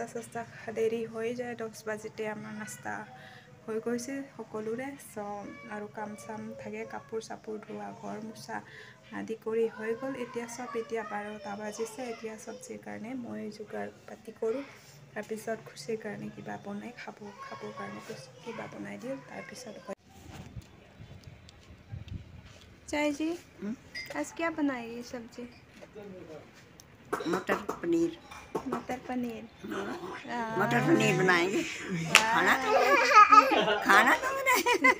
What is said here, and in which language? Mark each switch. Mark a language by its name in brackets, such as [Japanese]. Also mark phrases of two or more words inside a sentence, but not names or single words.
[Assamese] সস্তা দেৰি হৈ যায় 10 বাজিতে আমাৰ নাস্তা হৈ গৈছে সকলোৰে সো আৰু কাম চাম থাকে কাপোৰ চাপোৰ ধোৱা ঘৰ মুছা আদি কৰি হৈ গ'ল এতিয়া 12টা বাজিছে এতিয়া সবজিৰ কাৰণে মই যোগাৰ পাতি কৰো তাৰ পিছত খুশিৰ কাৰণে কিবা বনাই খাব কাৰণে কিবা বনাই দিও তাৰ পিছত [Hindi] चाय जी आज क्या बनाएगी सब्जी मटर पनीर मटर पनीर बनाएंगे खाना तो बनाए